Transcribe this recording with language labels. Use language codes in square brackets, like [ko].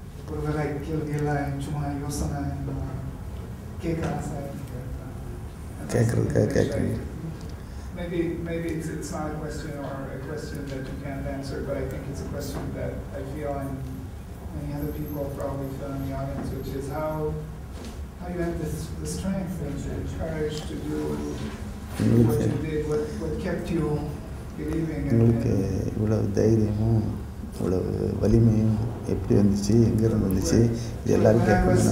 [ta] ஒருவேளை கேள்வியெல்லாம் சும்மா யோசனை கேட்குறது. [en] Maybe it's not a question or a question that you can't answer, but I think it's a question that I feel and many other people probably feel in the audience, which is how you have the strength and the courage to do what you did, what kept you believing. [ta] உங்களுக்கு இவ்வளவு தைரியமும் இவ்வளவு வலிமையும் எப்படி வந்துச்சு, எங்கேருந்து வந்துச்சு, இது எல்லாரும் கேட்கணும்.